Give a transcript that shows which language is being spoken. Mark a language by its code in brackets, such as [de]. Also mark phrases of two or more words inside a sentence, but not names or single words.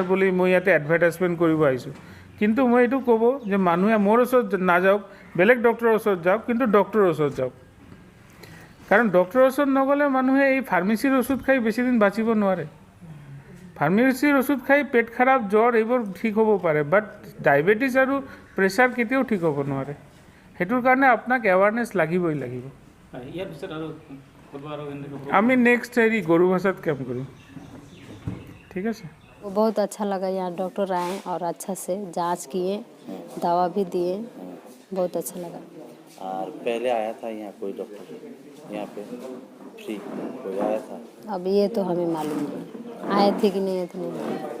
[as] বুলি মই ইয়াতে এডভাৰটাইজমেণ্ট কৰিব আহিছোঁ কিন্তু মই এইটো ক'ব যে মানুহে মোৰ ওচৰত নাযাওক বেলেগ ডক্টৰৰ ওচৰত যাওক কিন্তু ডক্টৰৰ ওচৰত যাওক কাৰণ ডক্টৰৰ ওচৰত নগ'লে মানুহে এই ফাৰ্মেচীৰ ওষুধ খাই বেছিদিন বাচিব নোৱাৰে ফাৰ্মেচীৰ ওষুধ খাই পেট খাৰাপ জ্বৰ এইবোৰ ঠিক হ'ব পাৰে বাট ডায়েবেটিছ আৰু প্ৰেছাৰ কেতিয়াও ঠিক হ'ব নোৱাৰে সেইটোৰ কাৰণে আপোনাক এৱাৰনেছ লাগিব আমি নেক্সট হেৰি গৰুভাষাত কেম্প কৰিম ঠিক আছে [hi] वो बहुत अच्छा लगा, यहाँ डॉक्टर आए और अच्छा से जांच किए, दवा भी दिए, बहुत अच्छा लगा। और पहले आया था यहाँ कोई डॉक्टर यहाँ पे फ्री कोई आया था? अब ये तो हमें मालूम नहीं आए थे कि नहीं आए थे नहीं मालूम।